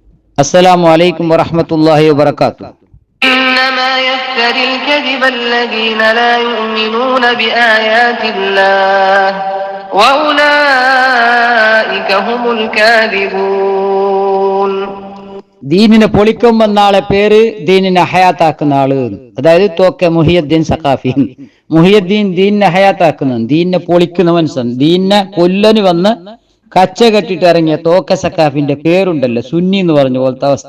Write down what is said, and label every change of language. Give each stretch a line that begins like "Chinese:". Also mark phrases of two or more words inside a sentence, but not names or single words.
Arabic: السلام عليكم ورحمة الله وبركاته. إنما يفتري الكذب الذين لا يؤمنون بآيات الله وأولئك هم الكاذبون.
Malayalam: ദീനിനെ പൊളിക്കുമെന്നാളെ പേര് ദീനിനെ ഹയാത്താക്കുന്ന ആള്, അതായത് തോക്കെ മുഹിയുദ്ദീൻ സഖാഫി. മുഹിയുദ്ദീൻ ദീനിനെ ഹയാത്താക്കുന്ന, ദീനിനെ പൊളിക്കുന്നവൻ, ദീനിനെ കൊല്ലന് വന്ന് കച്ച കെട്ടിട്ട് ഇറങ്ങിയ തോക്ക സഖാഫിന്റെ പേരുണ്ടല്ലോ, സുന്നി എന്ന് പറഞ്ഞ പോലത്തെ അവസ്ഥ.